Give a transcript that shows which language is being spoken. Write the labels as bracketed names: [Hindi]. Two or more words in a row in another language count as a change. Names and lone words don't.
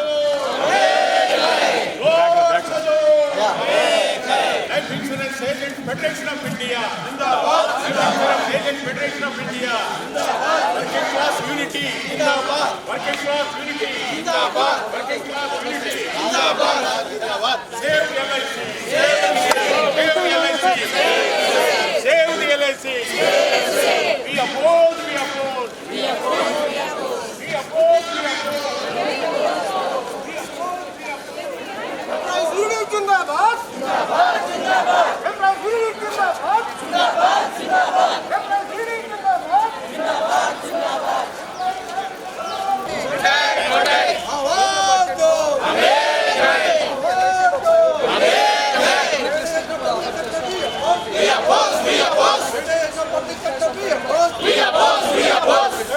[English] Life Insurance Agent Federation of India जिंदाबाद Agent Federation of India जिंदाबाद Working Class Unity जिंदाबाद Working Class Unity जिंदाबाद Working Class Unity [Hindi] जिंदाबाद जिंदाबाद [English] Save the LIC Save the LIC Save the LIC We oppose we oppose we oppose we oppose we oppose we oppose [Hindi] जिंदाबाद जिंदाबाद जिंदाबाद जिंदाबाद जिंदाबाद जिंदाबाद जिंदाबाद जिंदाबाद आवाज दो हमें [English] we oppose we oppose we oppose we oppose